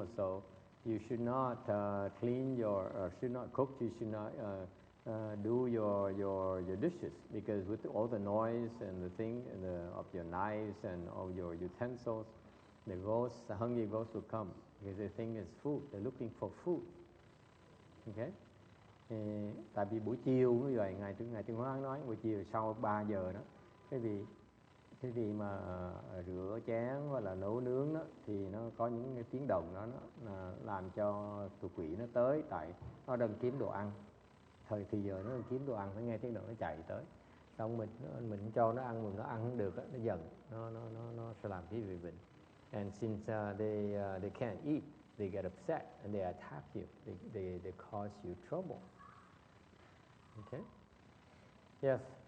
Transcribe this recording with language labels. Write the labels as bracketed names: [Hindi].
[English] or so, you should not clean should not cook. You should not do your dishes, because with all the noise and the thing of your knives and all your utensils, the hungry ghosts will come because they think it's food. They're looking for food. Okay. [Vietnamese] Tại vì buổi chiều như vậy, ngài Tuyên Hóa nói buổi chiều sau 3 giờ đó, cái vị mà rửa chén hoặc là nấu nướng đó, thì nó có những cái tiếng động đó nó làm cho tụi quỷ nó tới, tại nó đang kiếm đồ ăn. Thì giờ nó đang kiếm đồ ăn, nó nghe tiếng động nó chạy tới, xong mình cho nó ăn, nó ăn không được đó, nó giận, nó sẽ làm cái vị bệnh. [English] And since they can't eat, they get upset and they attack you. They cause you trouble. Okay? Yes.